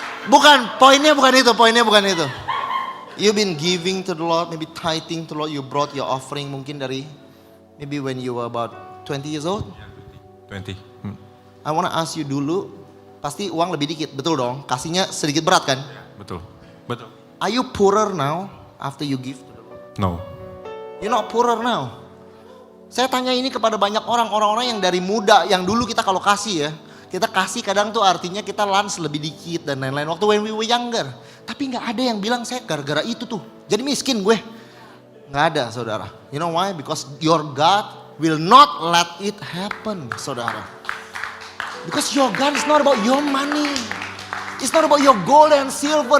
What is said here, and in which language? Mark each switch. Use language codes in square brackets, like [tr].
[id] Bukan, poinnya bukan itu. [en] You've been giving to the Lord, maybe tithing to the Lord. You brought your offering [id] mungkin dari, [en] maybe when you were about 20 years old? 20. I wanna ask you [id] dulu, pasti uang lebih dikit, betul dong? Kasihnya sedikit berat kan? Betul. [en] Are you poorer now after you give to the Lord? No. You're not poorer now. [id] Saya tanya ini kepada banyak orang-orang yang dari muda, yang dulu kita kalau kasih ya, kita kasih kadang tuh artinya kita lunch lebih dikit dan lain-lain. Waktu [en] when we were younger. [id] Tapi gak ada yang bilang saya gara-gara itu tuh, jadi miskin gue. Gak ada, saudara. [en] You know why? Because your God will not let it happen, saudara. Because your God is not about your money. It's not about your gold and silver.